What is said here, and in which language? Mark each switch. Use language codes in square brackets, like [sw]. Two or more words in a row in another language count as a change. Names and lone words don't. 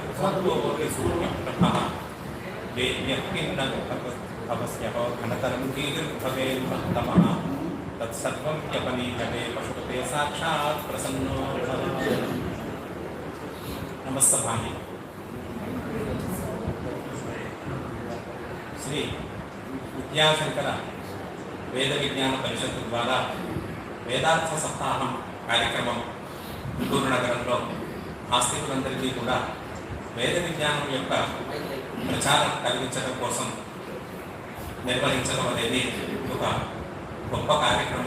[sa] सर्वोऽपि सूर्यप्रभः वेद्यः तपस्यः घनतरं कीर्भवेन्मत्तमः तत्सर्वं व्यपनीयते पशुपते साक्षात् प्रसन्नो भवति। नमस्तभामि। [te] శ్రీ విద్యాశంకర వేద విజ్ఞాన పరిషత్తు ద్వారా వేదార్థ సప్తాహం కార్యక్రమం గుంటూరు నగరంలో ఆస్తికులందరికీ కూడా వేద విజ్ఞానం యొక్క ప్రచారం కలిగించడం కోసం నిర్వహించడం అనేది ఒక గొప్ప కార్యక్రమం.